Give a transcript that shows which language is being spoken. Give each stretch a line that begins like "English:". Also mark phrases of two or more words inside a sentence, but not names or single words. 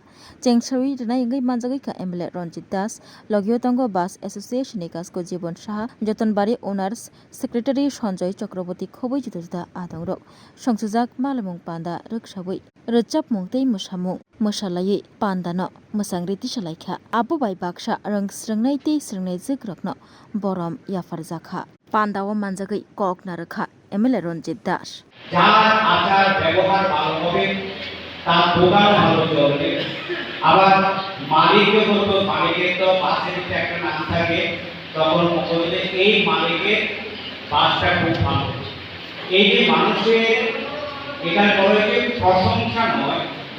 Kok Borok: Chengshabui rena ingai manjagai ka MLA Ranjit Das Logio Tongo Bus Association ni kasko Jibon Saha Jotonbari Owners Secretary Sanjoy Chakraborty khobui juta adongrok Songtuzak Malimung Panda rukshabui rechap mungtei musamung musalai pandano musangriti salaikha abu bai baksa rang srengnai te srengnai jikrokno borom yafarjakha pandawo manjagai kokna rakha MLA Ranjit Das
Bangla: যার আচার ব্যবহার ভালো হবে তার দোকান ভালো চলবে আবার মালিকও বলতো মালিকের তো পাশে একটা নাম থাকে তখন বলতে এই মালিকের বাসটা খুব ভালো এই যে মানুষের এখানে বলে যে প্রশংসা নয় যে